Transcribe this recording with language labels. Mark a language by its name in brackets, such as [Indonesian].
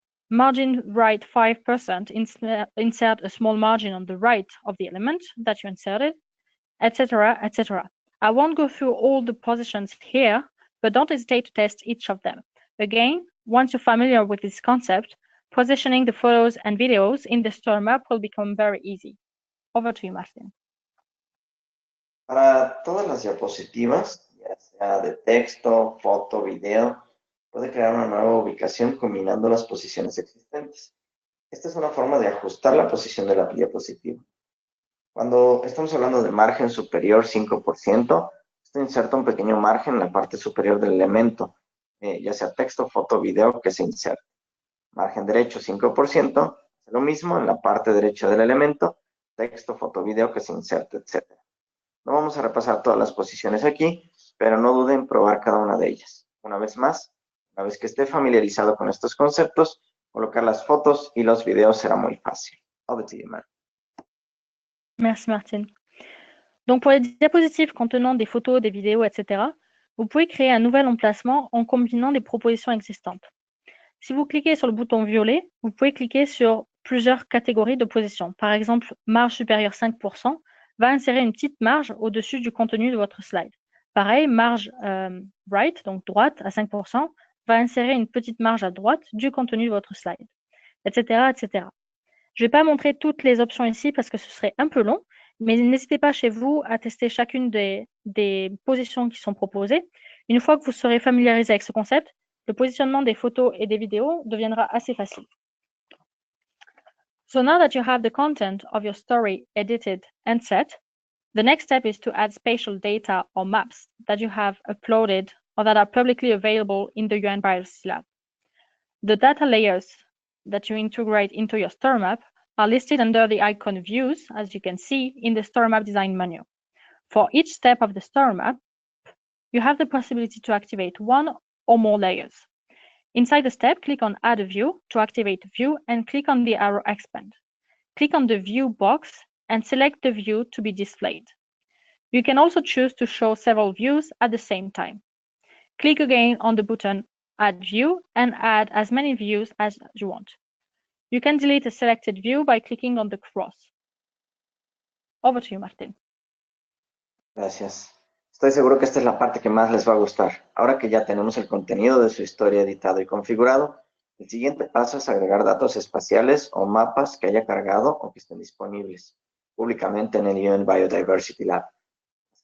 [English] Margin right 5%, insert a small margin on the right of the element that you inserted, etc., etc. I won't go through all the positions here, but don't hesitate to test each of them. Again, once you're familiar with this concept, positioning the photos and videos in the story map will become very easy. Over to you, Martin. [Spanish] Para todas las diapositivas, ya sea de texto, foto, video, puede crear una nueva ubicación combinando las posiciones existentes. Esta es una forma de ajustar la posición de la diapositiva. Cuando estamos hablando de margen superior 5%, esto inserta un pequeño margen en la parte superior del elemento, ya sea texto, foto, video que se inserte. Margen derecho 5%, lo mismo en la parte derecha del elemento, texto, foto, video que se inserte, etc. No vamos a repasar todas las posiciones aquí, pero no duden en probar cada una de ellas. Una vez más, una vez que esté familiarizado con estos conceptos, colocar las fotos y los videos será muy fácil. [English] Over to you, Matt. [French] Merci, Martine. Donc, pour les diapositives contenant des photos, des vidéos, etc., vous pouvez créer un nouvel emplacement en combinant des propositions existantes. Si vous cliquez sur le bouton violet, vous pouvez cliquer sur plusieurs catégories de positions. Par exemple, marge supérieure 5% va insérer une petite marge au-dessus du contenu de votre slide. Pareil, marge right, donc droite à 5%, va insérer une petite marge à droite du contenu de votre slide, etc., etc. Je ne vais pas montrer toutes les options ici parce que ce serait un peu long, mais n'hésitez pas chez vous à tester chacune des positions qui sont proposées. Une fois que vous serez familiarisé avec ce concept, le positionnement des photos et des vidéos deviendra assez facile. [English] So now that you have the content of your story edited and set, the next step is to add spatial data or maps that you have uploaded or that are publicly available in the UN Biodiversity Lab. The data layers that you integrate into your story map are listed under the icon Views, as you can see in the story map design menu. For each step of the story map, you have the possibility to activate one or more layers. Inside the step, click on Add a View to activate the view and click on the arrow Expand. Click on the View box and select the view to be displayed. You can also choose to show several views at the same time. Click again on the button Add View and add as many views as you want. You can delete a selected view by clicking on the cross. Over to you, Martin. [Spanish] Gracias. Estoy seguro que esta es la parte que más les va a gustar. Ahora que ya tenemos el contenido de su historia editado y configurado, el siguiente paso es agregar datos espaciales o mapas que haya cargado o que estén disponibles públicamente en el UN Biodiversity Lab. Las